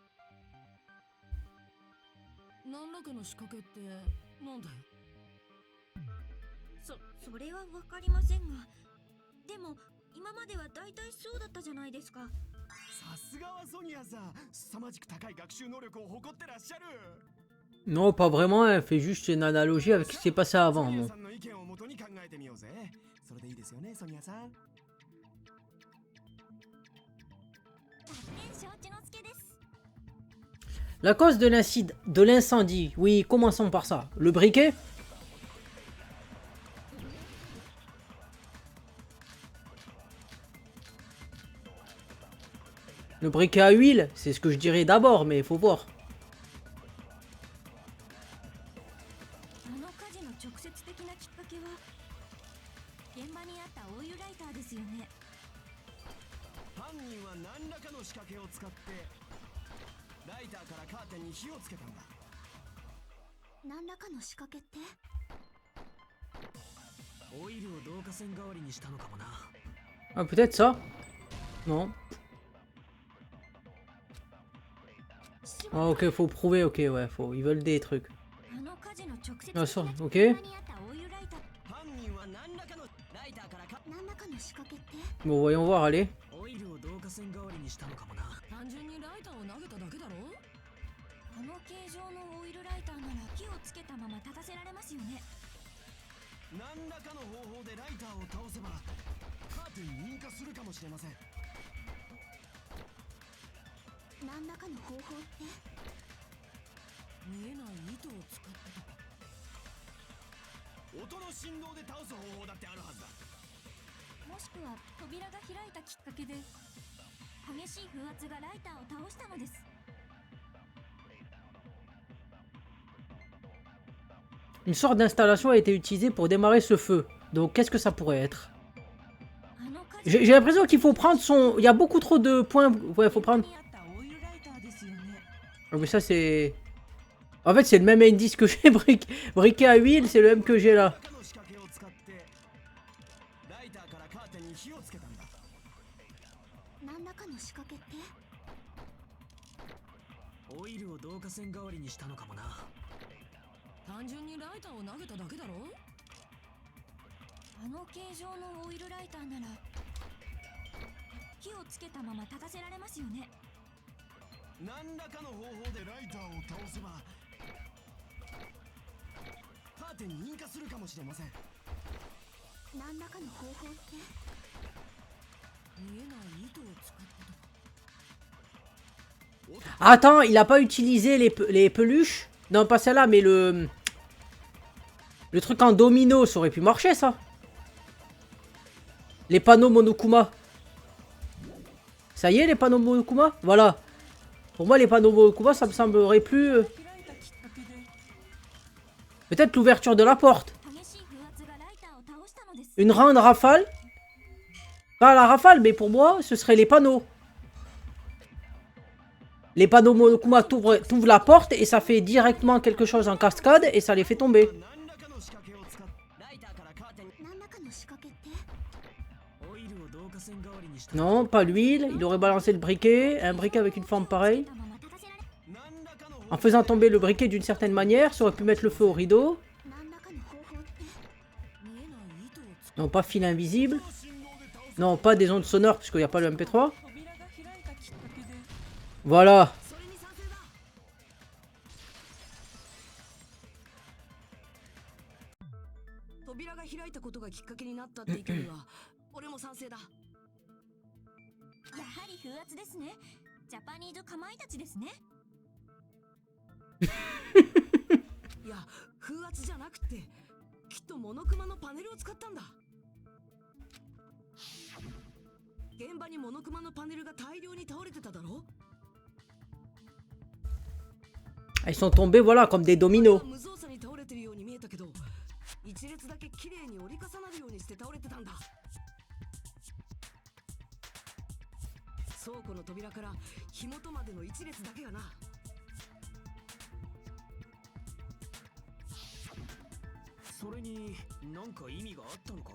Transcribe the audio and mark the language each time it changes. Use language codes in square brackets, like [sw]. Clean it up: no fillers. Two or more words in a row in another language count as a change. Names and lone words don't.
[ja] 何らかの仕掛けってなんだよ。それは分かりませんが、でも今までは大体そうだったじゃないですか。さすがはソニアさん、凄まじく高い学習能力を誇ってらっしゃる。 [fr] Non, pas vraiment, elle fait juste une analogie avec ce qui s'est passé avant. [ja] ソニア [fr] Bon. [ja] さんの意見を元に考えてみようぜ。それでいいですよね、ソニアさん。承知の助です。 [fr] La cause de l'incendie. Oui, commençons par ça. Le briquet. Le briquet à huile, c'est ce que je dirais d'abord, mais il faut voir. [ja] あの火事の直接的なきっかけは現場にあったオイルライターですよね。犯人は何らかの仕掛けを使ってライターからカーテンに火をつけたんだ。何らかの仕掛けって？オイルを導火線代わりにしたのかもな。 [fr] Ah, peut-être ça. Non. Ah, ok, faut prouver, ok, ouais, faut. Ils veulent des trucs. [ja] あの火事の直接的 [fr] Ah, [ja] な [fr] ça, [ja] きっかけ [fr] ok. [ja] にあったオイルライター。犯人は何らかのライターから何らかの仕掛けって？ [fr] Bon, voyons voir, allez. [ja] オイルを導火線代わりにしたのかもな。単純にライターを投げただけだろ。あの形状のオイルライターなら火をつけたまま立たせられますよね。何らかの方法でライターを倒せばカーテンに引火するかもしれません。何らかの方法って？見えない糸を使ってたか。音の振動で倒す方法だってあるはずだ。もしくは扉が開いたきっかけで激しい風圧がライターを倒したのです。 [fr] Une sorte d'installation a été utilisée pour démarrer ce feu. Donc, qu'est-ce que ça pourrait être? [ja] あの火事 [fr] J'ai l'impression qu'il faut prendre son... Il y a beaucoup trop de points... Ouais, faut prendre... [ja] にあったオイルライターですよね。 [fr] Ah, mais ça, c'est... En fait, c'est le même indice que j'ai. Briquet à huile, c'est le même que j'ai là. [ja] 何らかの仕掛けを使ってライターからカーテンに火をつけたんだ。何らかの仕掛けって？オイルを導火線代わりにしたのかもな。単純にライターを投げただけだろ。あの形状のオイルライターなら火をつけたまま立たせられますよね。何らかの方法でライターを倒せばカーテンに引火するかもしれません。何らかの方法って？見えない糸を使ってたか。 [fr] Attends, il a pas utilisé les peluches? Non, pas celle-là, mais le... Le truc en domino, ça aurait pu marcher, ça. Les panneaux Monokuma. Ça y est, les panneaux Monokuma? Voilà. Pour moi, les panneaux Monokuma, ça me semblerait plus... Peut-être l'ouverture de la porte. [ja] 激しい風圧がライターを倒したのです。 [fr] Une grande rafale. Pas la rafale, mais pour moi, ce serait les panneaux. Les panneaux Monokuma t'ouvrent la porte et ça fait directement quelque chose en cascade et ça les fait tomber. [ja] 何らかの仕掛けを使ってライターからカーテンに何らかの仕掛けって？オイルを導火線代わりにした。 [fr] Non, pas l'huile. Il aurait balancé le briquet. Un briquet avec une forme pareille. [ja] たまま立たせられ何らかの [fr] En faisant tomber le briquet d'une certaine manière, ça aurait pu mettre le feu au rideau. [ja] 何らかの [fr] Non, pas fil invisible. Non, pas des ondes sonores, puisqu'il n'y a pas le MP3. [ja] 扉が開いたきっかけで [fr] Voilà. [ja] それに賛成だ。扉が開いたことがきっかけになったって意見には俺も賛成だ。やはり風圧ですね。ジャパニーズかまいたちですね。いや、風圧じゃなくてきっとモノクマのパネルを使ったんだ。現場にモノクマのパネルが大量に倒れてただろ。 [fr] Ils sont tombés, voilà, comme des dominos. [ja] 無造作に倒れてるように見えたけど、一列だけ綺麗に折り重なるようにして倒れてたんだ。倉庫の扉から火元までの一列だけがな。それになんか意味があったのか？